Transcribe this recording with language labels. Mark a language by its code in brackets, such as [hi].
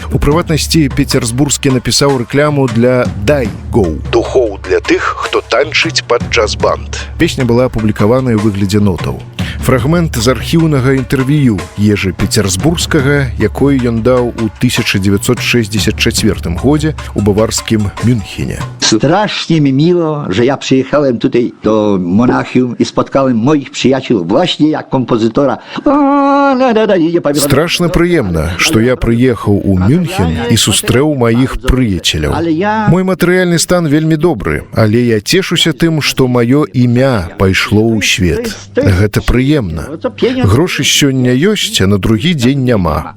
[be] У прыватнасці Петербурскі напісаў рэкляму для «Дай Гоу» – духоў для тых, хто танчыць пад джаз-банд. Песня была апублікаваная ў выглядзе нотаў. Фрагмент з архіўнага інтэрв'ю Ежы Петербурскага, якое ён даў у 1964 годзе у баварскім Мюнхене. [pl] Strasznie mi miło, że ja przyjechałem tutaj do Monachium i spotkałem moich przyjaciół właśnie jak kompozytora. [be] Страшна прыемна, што я прыехаў у Мюнхен і сустрэў маіх прыяцеляў. Мой матэрыяльны стан вельмі добры, але я цешуся тым, што маё імя пайшло ў свет. Гэта прыемна. Грошы сёння ёсць, а на другі дзень няма.